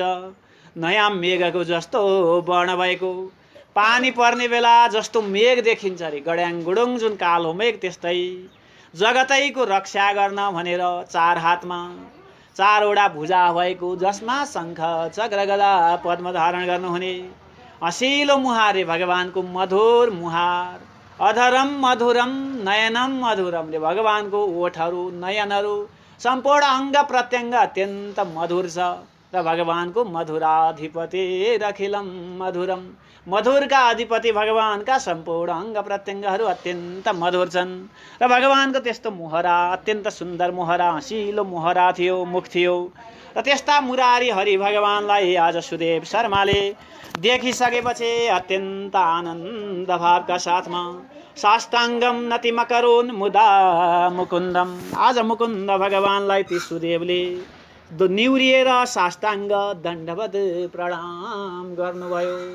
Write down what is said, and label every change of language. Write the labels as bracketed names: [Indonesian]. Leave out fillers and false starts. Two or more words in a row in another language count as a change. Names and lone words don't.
[Nepali] नयाँ मेघको जस्तो वर्ण भएको, पानी पर्ने बेला जस्तो मेघ देखिन्छ अरे, गड्याङ गुडुङ जुन कालो मेघ त्यस्तै जगतैको रक्षा गर्न भनेर 4 हातमा 4वटा भुजा भएको, जसमा शङ्ख चक्र गदा पद्म धारण गर्नुहुने हँसिलो मुहार भगवानको मधुर मुहार, [Sanskrit] अधरम मधुरम नयनम मधुरम रे [Nepali] भगवानको ओठहरू नयनहरू सम्पूर्ण अङ्ग प्रत्यङ्ग अत्यन्त मधुर छ। र भगवानको [Sanskrit] मधुराधिपति रखिलम मधुरम, [Nepali] मधुरका अधिपति भगवानका सम्पूर्ण अङ्ग प्रत्यङ्गहरू अत्यन्त मधुर छन्। र भगवानको त्यस्तो मुहरा, अत्यन्त सुन्दर मुहरा, हँसिलो मुहरा थियो, मुख थियो। र त्यस्ता मुरारी हरि भगवानलाई आज सुदेव शर्माले देखिसकेपछि अत्यन्त आनन्द भावका साथमा [Sanskrit] साष्टाङ्गम नतिमकरोन् मुदा मुकुन्दम, [Nepali] आज मुकुन्द भगवानलाई ती सुदेवले निहुरिएर साष्टाङ्ग दण्डवत प्रणाम गर्नुभयो।